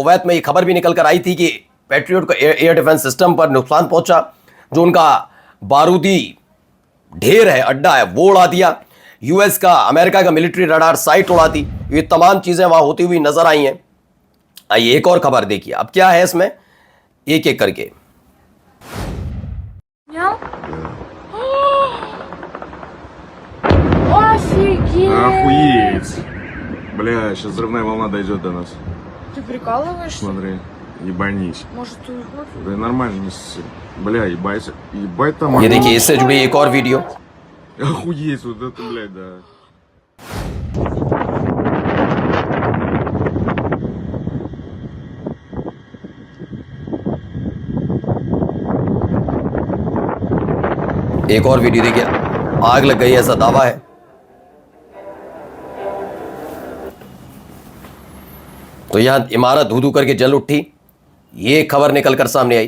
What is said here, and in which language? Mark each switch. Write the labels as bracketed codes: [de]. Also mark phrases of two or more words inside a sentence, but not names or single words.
[hi] कुवैत में ये खबर भी निकल कर आई थी कि पैट्रियट को [en] air defence system [hi] पर नुकसान पहुंचा। जो उनका बारूदी ढेर है, अड्डा है, वो उड़ा दिया। यूएस का, अमेरिका का [en] military radar site [hi] उड़ा दी। ये तमाम चीजें वहां होती हुई नजर आई हैं। आइए एक और खबर देखिए अब क्या है इसमें, एक एक करके। [ru] Офигеть! Охуеть! Бля, сейчас взрывная волна дойдет до нас. Ты прикалываешься? Смотри, ебанись. Может, ты уходишь? Да нормально, не ссы. Бля, ебать. Ебать там. [hi] ये देखिए इससे जुड़ी एक और वीडियो। [ru] Охуеть, вот это, блядь, да. [hi] एक और वीडियो देखिए, आग लग गई ऐसा दावा है। तो यहां इमारत धू धू करके जल उठी, ये खबर निकलकर सामने आई।